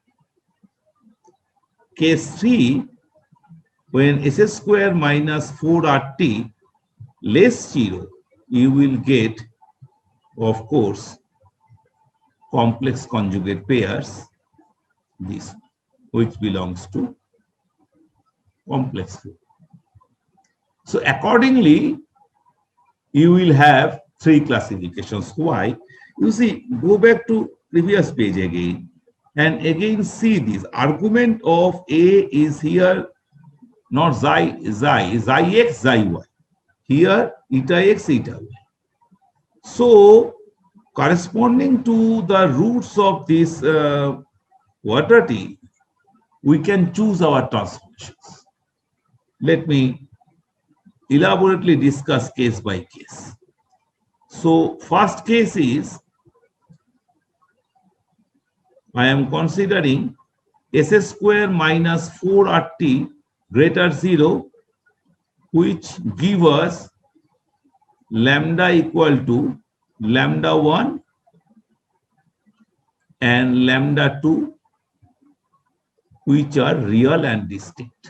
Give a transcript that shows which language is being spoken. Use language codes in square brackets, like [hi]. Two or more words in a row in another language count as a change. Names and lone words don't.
[en] Case 3, when s square minus 4RT less 0, you will get, of course, complex conjugate pairs, this, which belongs to complex group. So accordingly, you will have three classifications. Why? You see, go back to previous page again, and again see this argument of a is here not xi x, xi y. Here eta x, eta y. So corresponding to the roots of this quadratic, we can choose our transformations. Let me elaborately discuss case by case. So first case is, I am considering s square minus 4RT greater 0, which give us lambda equal to lambda 1 and lambda 2, which are real and distinct.